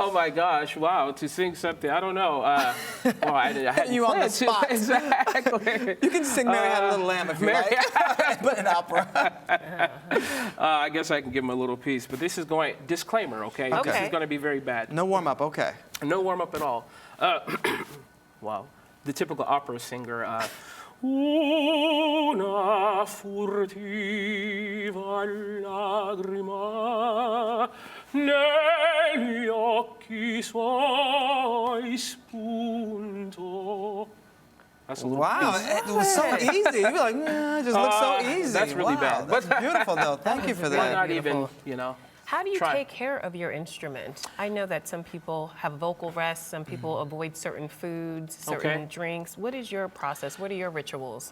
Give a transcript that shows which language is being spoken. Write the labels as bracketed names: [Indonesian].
[English] Oh my gosh, wow, to sing something, I don't know. I hadn't you on the spot. Exactly. You can sing Mary Had a Little Lamb if you like, but in opera. I guess I can give him a little piece, but this is disclaimer, okay? This is going to be very bad. No warm-up, okay. No warm-up at all. Wow. The typical opera singer, [Italian] una furtiva lagrima negli occhi suoi spunto. [English] Wow, it was so easy. You'd be like, it just looks so easy. That's really bad. That's beautiful, though. Thank you for that. Not even, How do you take care of your instrument? I know that some people have vocal rest, some people avoid certain foods, certain drinks. What is your process? What are your rituals?